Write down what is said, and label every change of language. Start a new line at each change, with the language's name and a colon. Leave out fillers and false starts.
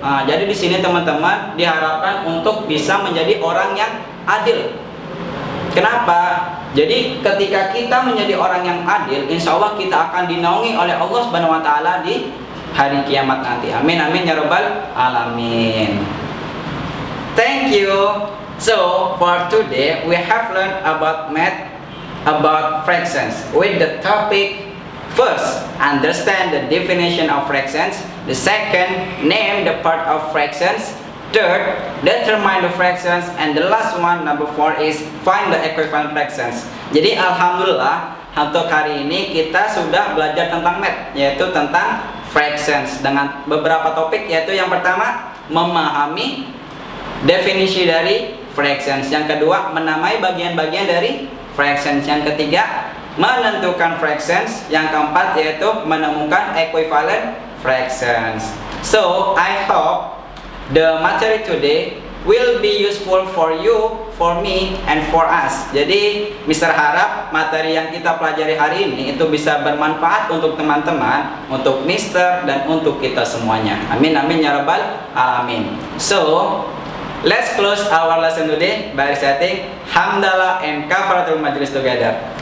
Indonesian: Nah, jadi di sini teman-teman diharapkan untuk bisa menjadi orang yang adil. Kenapa? Jadi ketika kita menjadi orang yang adil, insya Allah kita akan dinaungi oleh Allah Subhanahu wa taala di hari kiamat nanti.
Arabic: Amin amin ya rabbal alamin.
English: Thank you. So for today we have learned about math, about fractions with the topic: first, understand the definition of fractions; the second, name the part of fractions; third, determine the fractions; and the last one, number 4, is find the equivalent fractions.
Indonesian: Jadi alhamdulillah untuk hari ini kita sudah belajar tentang math, yaitu tentang fractions dengan beberapa topik, yaitu yang pertama memahami definisi dari fractions, yang kedua menamai bagian-bagian dari fractions, yang ketiga menentukan fractions, yang keempat yaitu menemukan equivalent fractions.
English: So I hope the material today will be useful for you, for me, and for us.
Indonesian: Jadi Mister harap materi yang kita pelajari hari ini itu bisa bermanfaat untuk teman-teman, untuk Mister, dan untuk kita semuanya.
Arabic: Amin amin ya rabbal alamin.
English: So let's close our lesson today by reciting hamdalah and kafaratul majlis together.